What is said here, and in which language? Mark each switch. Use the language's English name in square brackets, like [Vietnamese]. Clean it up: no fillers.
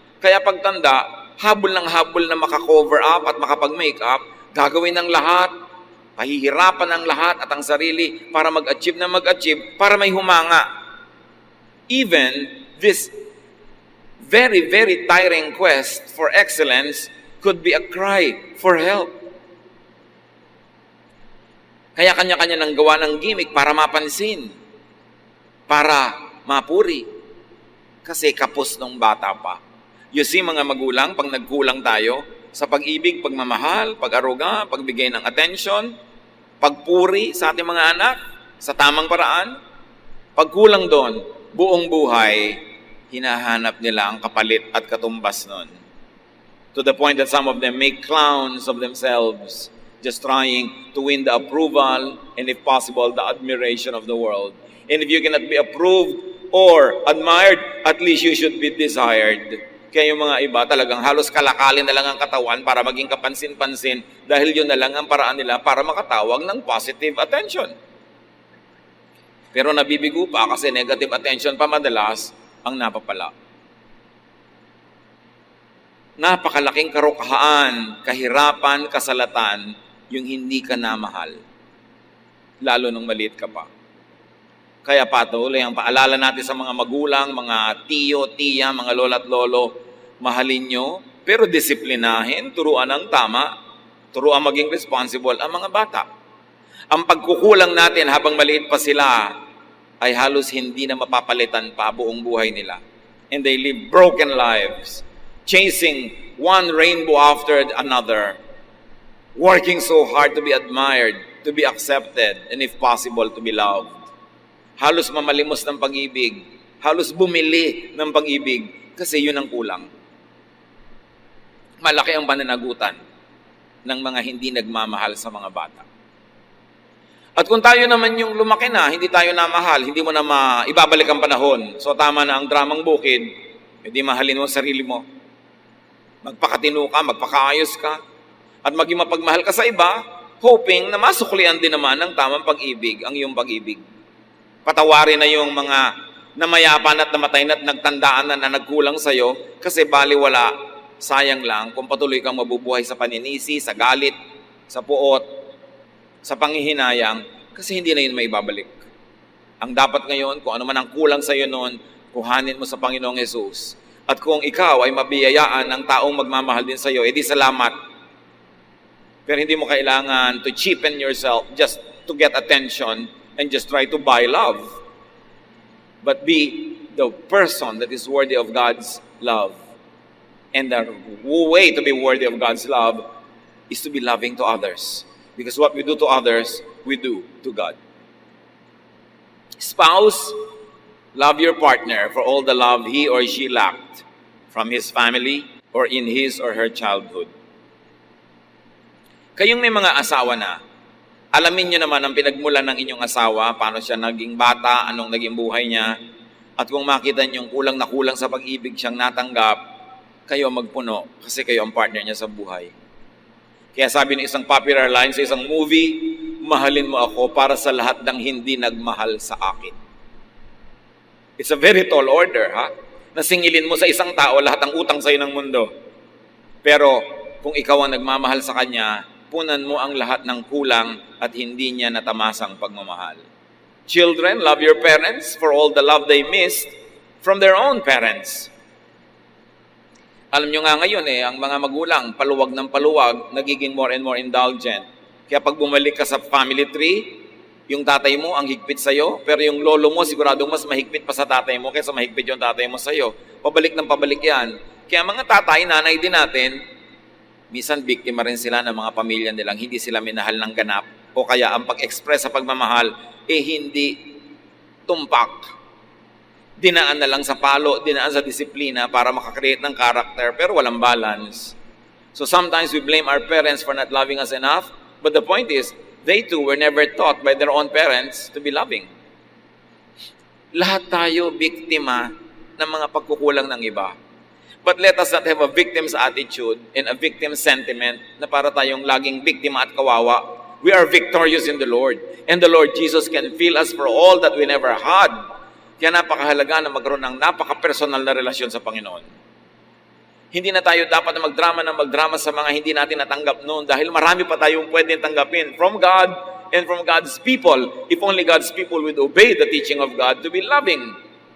[Filipino] Kaya pagtanda, habol na makakover up at makapag-make up, gagawin ng lahat, pahihirapan ng lahat at ang sarili para mag-achieve, para may humanga. [English] Even this very, very tiring quest for excellence could be a cry for help. [Filipino] Kaya kanya-kanya nang gawa ng gimmick para mapansin, para mapuri. Kasi kapos nung bata pa. [English] You see, [Filipino] mga magulang, pag nagkulang tayo sa pag-ibig, pagmamahal, pag-aruga, pagbigay ng attention, pagpuri sa ating mga anak, sa tamang paraan, pagkulang doon, buong buhay, hinahanap nila ang kapalit at katumbas nun. [English] To the point that some of them make clowns of themselves, just trying to win the approval and if possible, the admiration of the world. And if you cannot be approved or admired, at least you should be desired. [Filipino] Kaya yung mga iba talagang halos kalakalin na lang ang katawan para maging kapansin-pansin dahil yun na lang ang paraan nila para makatawag ng positive attention. Pero nabibigo pa kasi negative attention pa madalas ang napapala. Napakalaking karukahaan, kahirapan, kasalatan, yung hindi ka namahal. Lalo nung maliit ka pa. Kaya patuloy ang paalala natin sa mga magulang, mga tiyo, tiya, mga lola at lolo, mahalin nyo, pero disiplinahin, turuan ng tama, turuan maging responsible ang mga bata. Ang pagkukulang natin habang maliit pa sila ay halos hindi na mapapalitan pa buong buhay nila. [English] And they live broken lives, chasing one rainbow after another, working so hard to be admired, to be accepted, and if possible, to be loved. [Filipino] Halos mamalimos ng pag-ibig, halos bumili ng pag-ibig kasi yun ang kulang. Malaki ang pananagutan ng mga hindi nagmamahal sa mga bata. At kung tayo naman yung lumaki na, hindi tayo namahal, hindi mo na ibabalik ang panahon. So tama na ang dramang bukid, hindi mahalin mo sarili mo. Magpakatino ka, magpakaayos ka, at maging mapagmahal ka sa iba, hoping na masuklian din naman ng tamang pag-ibig, ang iyong pag-ibig. Patawarin na yung mga namayapan at namatay na at nagtandaan na nagkulang sa'yo kasi baliwala, sayang lang kung patuloy kang mabubuhay sa paninisi, sa galit, sa puot, sa panghihinayang, kasi hindi na yun may babalik. Ang dapat ngayon, kung ano man ang kulang sa'yo noon, kuhanin mo sa Panginoong Jesus. At kung ikaw ay mabiyayaan ng taong magmamahal din sa'yo, edi salamat. Pero hindi mo kailangan [English] to cheapen yourself just to get attention and just try to buy love. But be the person that is worthy of God's love. And the way to be worthy of God's love is to be loving to others. Because what we do to others, we do to God. Spouse, love your partner for all the love he or she lacked from his family or in his or her childhood. [Filipino] Kayong may mga asawa na, alamin nyo naman ang pinagmulan ng inyong asawa, paano siya naging bata, anong naging buhay niya, at kung makita nyo kulang na kulang sa pag-ibig siyang natanggap, kayo magpuno kasi kayo ang partner niya sa buhay. Kaya sabi ng isang popular line sa isang movie, mahalin mo ako para sa lahat ng hindi nagmahal sa akin. [English] It's a very tall order, [Filipino] ha? Nasingilin mo sa isang tao lahat ng utang sa'yo ng mundo. Pero kung ikaw ang nagmamahal sa kanya, punan mo ang lahat ng kulang at hindi niya natamasang pagmamahal. [English] Children, love your parents for all the love they missed from their own parents. [Filipino] Alam nyo nga ngayon ang mga magulang, paluwag ng paluwag, nagiging [English] more and more indulgent. [Filipino] Kaya pag bumalik ka sa family tree, yung tatay mo ang higpit sa'yo, pero yung lolo mo siguradong mas mahigpit pa sa tatay mo kaysa mahigpit yung tatay mo sa'yo. Pabalik ng pabalik yan. Kaya mga tatay, nanay din natin, minsan biktima rin sila ng mga pamilya nilang hindi sila minahal ng ganap o kaya ang pag-express sa pagmamahal hindi tumpak. Dinaan na lang sa palo, dinaan sa disiplina para makakreate ng character pero walang balance. [English] So sometimes we blame our parents for not loving us enough, but the point is, they too were never taught by their own parents to be loving. [Filipino] Lahat tayo biktima ng mga pagkukulang ng iba. [English] But let us not have a victim's attitude and a victim's sentiment [Filipino] na para tayong laging biktima at kawawa. [English] We are victorious in the Lord. And the Lord Jesus can fill us for all that we never had. [Filipino] Kaya napakahalaga na magkaroon ng napaka-personal na relasyon sa Panginoon. Hindi na tayo dapat na magdrama sa mga hindi natin natanggap noon dahil marami pa tayong pwedeng tanggapin [English] from God and from God's people if only God's people would obey the teaching of God to be loving.